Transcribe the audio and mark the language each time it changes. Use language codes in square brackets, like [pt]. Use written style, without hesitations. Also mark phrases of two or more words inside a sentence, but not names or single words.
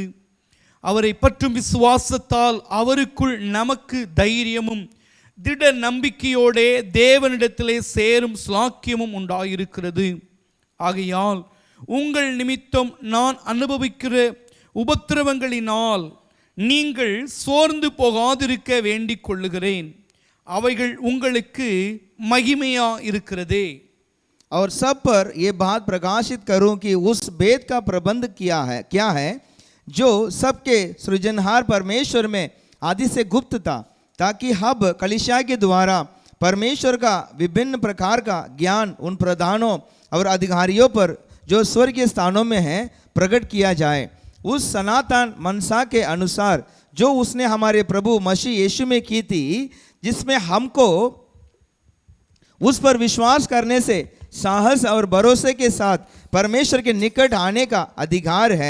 [ta] அவரை பற்றும் விசுவாசத்தால் அவருக்குள் நமக்கு தைரியமும் திட நம்பிக்கையோடே தேவனிடத்திலே சேரும் ஸ்லாக்கியமும் உண்டாயிருக்கிறது. ஆகையால் உங்கள் நிமித்தம் நான் அனுபவிக்கிற உபத்திரவங்களினால் நீங்கள் சோர்ந்து போகாதிருக்க வேண்டிக் கொள்ளுகிறேன். அவைகள் உங்களுக்கு மகிமையா இருக்கிறதே. [hi] और सब पर ये बात प्रकाशित करूं कि उस भेद का प्रबंध क्या है जो सबके सृजनहार परमेश्वर में आदि से गुप्त था, ताकि हब कलीसिया के द्वारा परमेश्वर का विभिन्न प्रकार का ज्ञान उन प्रधानों और अधिकारियों पर जो स्वर्गीय स्थानों में है प्रकट किया जाए, उस सनातन मनसा के अनुसार जो उसने हमारे प्रभु मसीह यीशु में की थी, जिसमें हमको उस पर विश्वास करने से साहस और भरोसे के साथ परमेश्वर के निकट आने का अधिकार है।